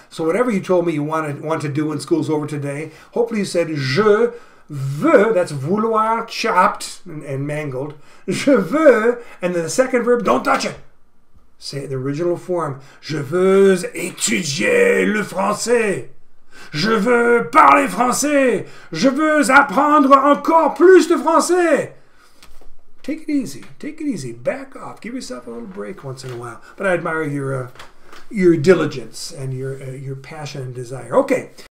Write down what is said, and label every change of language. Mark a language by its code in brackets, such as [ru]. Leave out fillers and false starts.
[en] So whatever you told me you want to do when school's over today, hopefully you said [fr] je veux, [en] that's vouloir chopped and mangled. [fr] Je veux, [en] and then the second verb, don't touch it. Say the original form. [fr] Je veux étudier le français. Je veux parler français. Je veux apprendre encore plus de français. [en] Take it easy. Take it easy. Back off. Give yourself a little break once in a while. But I admire your diligence and your passion and desire. Okay.